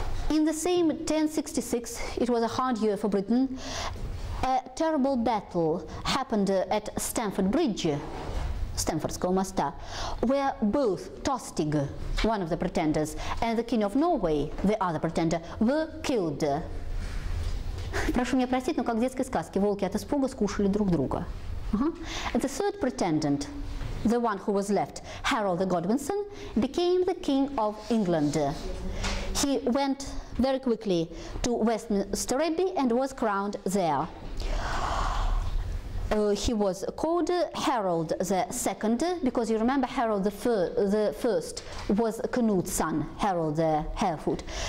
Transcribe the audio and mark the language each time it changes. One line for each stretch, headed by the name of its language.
English: In the same 1066, it was a hard year for Britain, a terrible battle happened at Stamford Bridge,
Russian: Stamfordского моста,
English: where both Tostig, one of the pretenders, and the King of Norway, the other pretender, were killed.
Russian: Прошу меня простить, но как в детской сказке, волки от испуга скушали друг друга.
English: And the 3rd pretendant, the one who was left, Harold the Godwinson, became the King of England. he went very quickly to Westminster Abbey and was crowned there. He was called Harold II, because you remember Harold the First was Canute's son, Harold the Harefoot.